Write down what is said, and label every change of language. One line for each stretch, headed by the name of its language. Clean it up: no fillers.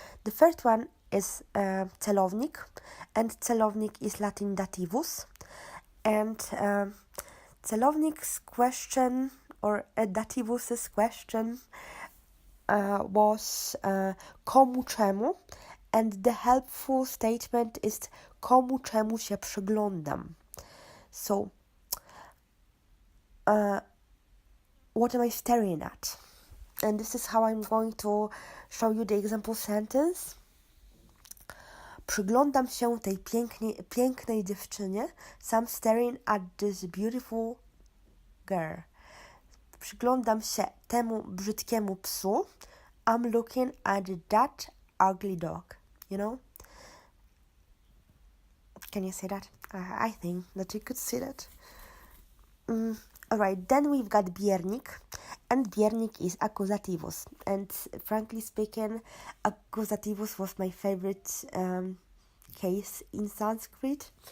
English: The first one is celownik, and celownik is Latin dativus, and celownik's question, or dativus's question, was
Polish: komu czemu,
English: And the helpful statement is
Polish: komu czemu się przyglądam.
English: So, what am I staring at? And this is how I'm going to show you the example sentence.
Polish: Przyglądam się tej pięknej dziewczynie.
English: So I'm staring at this beautiful girl.
Polish: Przyglądam się temu brzydkiemu psu.
English: I'm looking at that ugly dog. You know? Can you say that? I think that you could say that. Alright, then we've got biernik. And biernik is accusativus. And frankly speaking, accusativus was my favorite case in Sanskrit.